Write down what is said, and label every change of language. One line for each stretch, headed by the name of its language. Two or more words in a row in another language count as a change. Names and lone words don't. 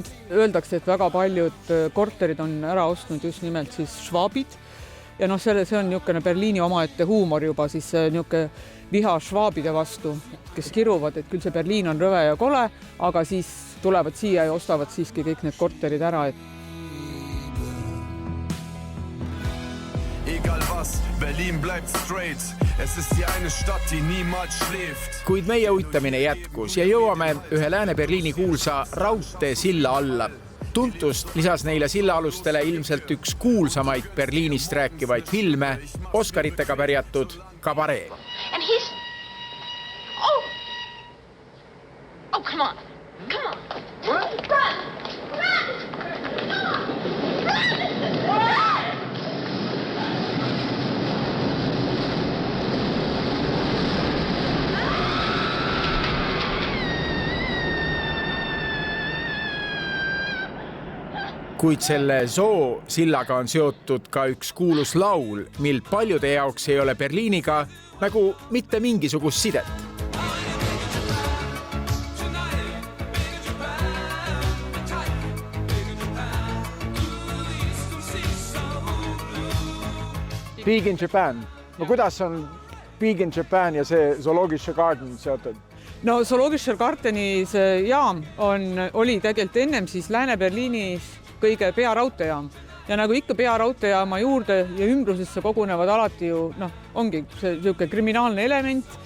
Estonian: Öeldakse, et väga paljud korterid on ära ostnud just nimelt siis Schwabid. Ja see on niisugune Berliini omaette huumor juba, siis niisugune viha Schwabide vastu, kes kiruvad, et küll see Berliin on rõve ja kole, aga siis tulevad siia ja ostavad siiski kõik need korterid ära.
German: Egal was, Berlin bleibt straight. Es ist die eine Stadt, die niemals schläft.
Estonian: Kuid meie uitamine jätkus ja jõuame ühe Lääne-Berliini kuulsa raudtee silla alla. Tuntust lisas neile sillaalustele ilmselt üks kuulsamaid Berliinist rääkivaid filme, Oscaritega pärjatud Kabaree.
English: And he's... Oh, come on. Come on. Run! Run! Come on! Run!
Estonian: Kuid selle Zoo sillaga on seotud ka üks kuulus laul, mil paljude jaoks ei ole Berliiniga nagu mitte mingisugust sidet. Big in Japan. No kuidas on Big in Japan ja see Zoologische Garden seotud? No Zoologische Gardeni see jaam oli tegelikult ennem siis Lääne-Berliinis kõige pearaudteejaam. Ja nagu ikka pearaudteejaama juurde ja ümbrusesse kogunevad alati ju, ongi see kriminaalne element.